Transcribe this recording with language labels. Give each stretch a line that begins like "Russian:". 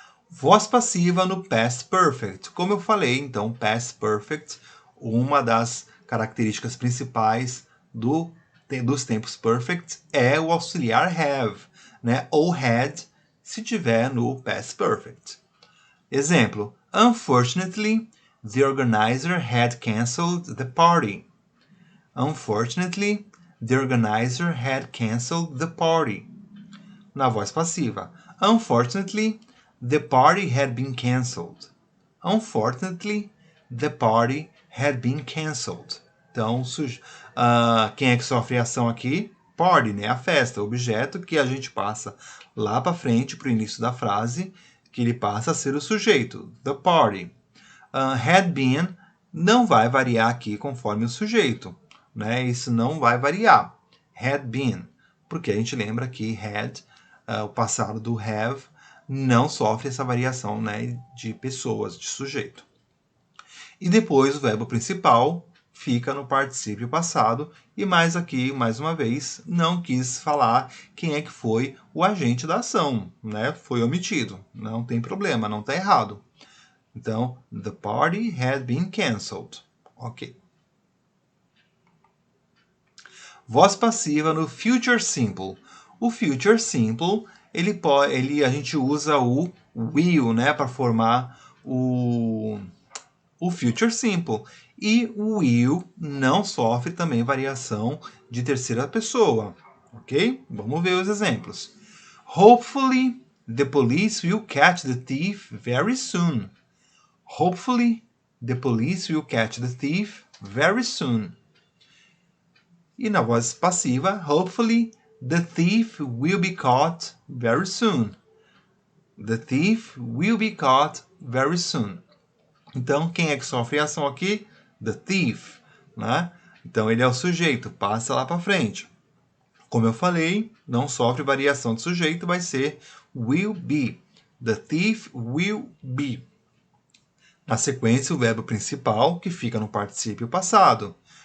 Portuguese: Voz passiva no past perfect. Como eu falei, então, past perfect, uma das características principais dos tempos perfect é o auxiliar have, né? Ou had, se tiver no past perfect. Exemplo.
English: Unfortunately, the organizer had cancelled the party. Unfortunately, the organizer had canceled the party.
Portuguese: Na voz passiva,
English: unfortunately, the party had been cancelled. Unfortunately, the party had been cancelled.
Portuguese: Então, quem é que sofre a ação aqui? Party, né? A festa, objeto que a gente passa lá para frente, para o início da frase, que ele passa a ser o sujeito,
English: the party.
Portuguese: Had been não vai variar aqui conforme o sujeito, né? Isso não vai variar. Had been, porque a gente lembra que had, o passado do have, não sofre essa variação, né, de pessoas, de sujeito. E depois o verbo principal fica no particípio passado. E mais aqui, mais uma vez, não quis falar quem é que foi o agente da ação, né? Foi omitido. Não tem problema, não está errado.
English: Então, the party had been cancelled. Ok.
Portuguese: Voz passiva no future simple. O future simple, a gente usa o will, né, para formar o future simple. E o will não sofre também variação de terceira pessoa. Ok? Vamos ver os exemplos.
English: Hopefully, the police will catch the thief very soon. Hopefully, the police will catch the thief very soon.
Portuguese: E na voz passiva,
English: hopefully, the thief will be caught very soon. The thief will be caught very soon.
Portuguese: Então, quem é que sofre a ação aqui?
English: The thief,
Portuguese: né? Então, ele é o sujeito, passa lá para frente. Como eu falei, não sofre variação de sujeito, vai ser will be.
English: The thief will be.
Portuguese: Na sequência, o verbo principal, que fica no particípio passado.